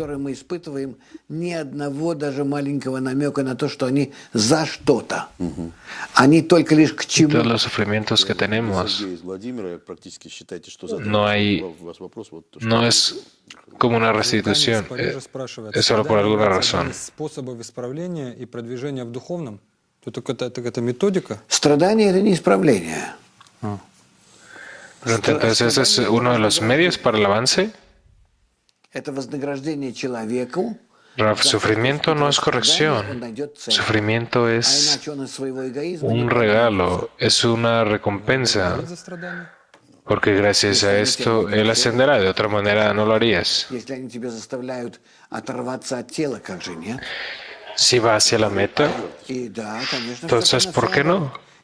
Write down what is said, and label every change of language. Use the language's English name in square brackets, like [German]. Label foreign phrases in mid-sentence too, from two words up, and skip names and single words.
[Spanish] Todos los sufrimientos que tenemos no es como una restitución, es solo por alguna razón. [Russian] Это методика? Страдание – это не исправление. [Spanish] Entonces, ¿ese es uno de los medios para el avance? [Russian] Это вознаграждение человеку. [Spanish] Sufrimiento no es corrección. Sufrimiento es un regalo, es una recompensa. Porque gracias a esto, Él ascenderá. De otra manera, no lo harías. Si va hacia la meta, entonces, ¿por qué no?